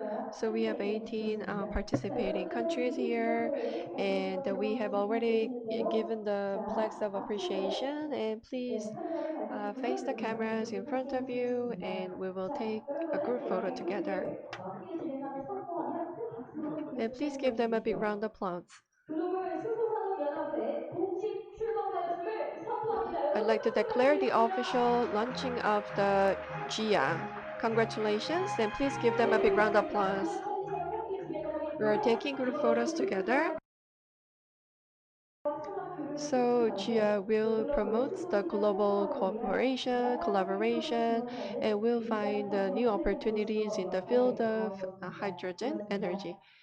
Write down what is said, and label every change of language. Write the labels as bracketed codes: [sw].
[en] So we have 18 participating countries here, and we have already given the flags of appreciation. And please face the cameras in front of you, and we will take a group photo together. And please give them a big round of applause. [ko] 글로벌 수소산업연합회 공식 출범하였음을 선포합니다. [en] I'd like to declare the official launching of the GIA. Congratulations, and please give them a big round of applause. We are taking group photos together. So GIA will promote the global cooperation, collaboration, and will find new opportunities in the field of hydrogen energy.